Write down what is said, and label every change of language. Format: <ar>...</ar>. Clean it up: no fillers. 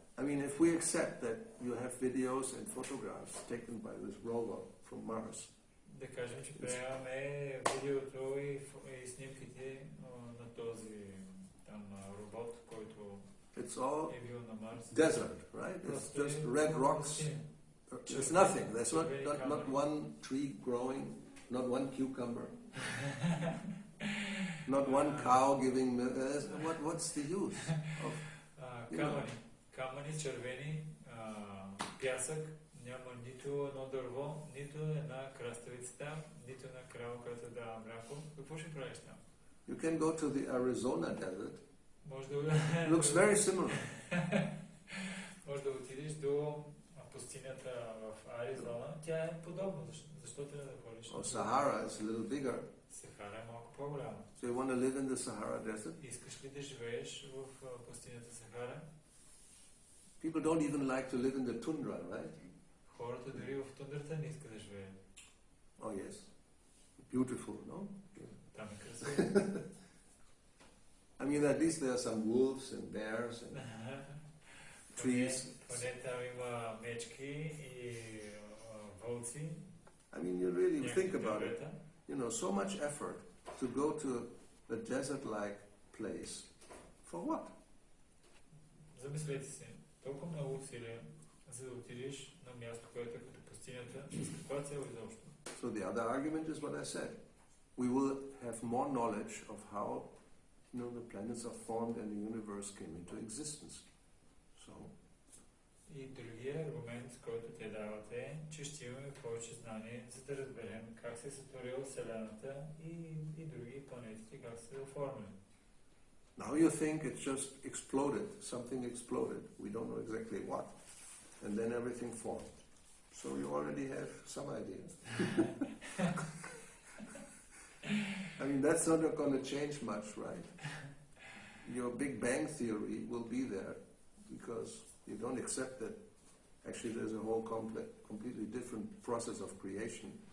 <en>I mean, if we accept that you have videos and photographs taken by this rover from Mars,</en> <bg>да кажем, че приемаме видеото и снимките на този там робот, който е бил на Марс.</bg> <en>Desert, right? It's just red rocks. There's nothing. There's not one tree growing, not one cucumber, not one cow giving milk. What's the use of</en> <bg>камъни, червени, пясък, няма нито едно дърво, нито една краставица там, нито една крава, която дава мляко. Какво ще правиш там?</bg> <en>You can go to the Arizona desert.</en> <bg>Може да</bg> <en>looks very similar.</en> <bg>Може да отидеш до пустинята в Аризона. Тя е подобна. Защо трябва да ходиш?</bg> <en>Sahara is a little bigger.</en> <bg>Сахара е малко по-голяма.</bg> <en>So you want to live in the Sahara desert?</en> <bg>Искаш ли да живееш в пустинята Сахара?</bg> <en>People don't even like to live in the tundra, right?</en> <bg>Хората дори в тундрата не искат да живеят.</bg> <en>Oh yes. Beautiful, no?</en> <bg>Там е красиво.</bg> <en>I mean, at least there are some wolves and bears and trees.</en> <bg>Поне там има мечки и вълци.</bg> <en>I mean, you really think about it. You know, so much effort to go to a desert-like place. For what?</en> <bg>Замислете се. Толкова много усилия, за да отидеш на място, което е като пустинята, с каква цел изобщо?</bg> <en>So the other argument is what I said. We will have more knowledge of how, you know, the planets are formed and the universe came into existence. So.</en> <bg>И другия аргумент, който те дават е, че ще имаме повече знание, за да разберем как се е сътворила Вселената и други планетите, как се е оформили.</bg> <en>Now you think it just exploded, something exploded, we don't know exactly what, and then everything formed. So you already have some idea. I mean, that's not going to change much, right? Your Big Bang theory will be there because you don't accept that actually there's a whole completely different process of creation.</en>